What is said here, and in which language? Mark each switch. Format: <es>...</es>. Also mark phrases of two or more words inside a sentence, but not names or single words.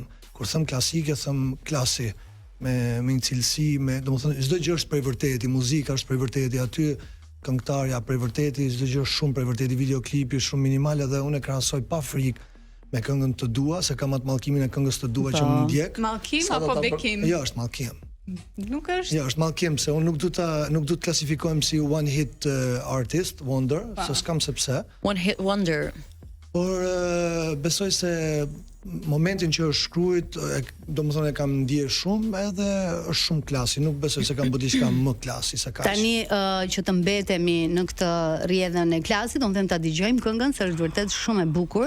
<sq>Kur them klasike, them klasi me një cilësi, domethënë çdo gjë është prej vërteti, muzika është prej vërteti, aty këngëtarja prej vërteti, çdo gjë është shumë prej vërteti, videoklipi shumë minimal dhe unë e krahasoj pa frikë me këngën Të dua, se kam atë mallkimin e këngës Të dua që më ndjek. Mallkim apo bekim? Jo, është mallkim. Nuk është. Jo, është mallkim se unë nuk du të klasifikohem si</sq> <en>one hit artist, wonder,</en> <sq>se s'kam se pse.</sq> <en>One hit wonder.</en> <sq>Por besoj se momentin që është shkruajt, domethënë e kam ndier shumë edhe është shumë klasi, nuk besoj se kam bërë diçka më klasi se kaq. Tani që të mbetemi në këtë rrjedhën e klasit, do të them ta dëgjojmë këngën se është vërtet shumë e bukur.</sq>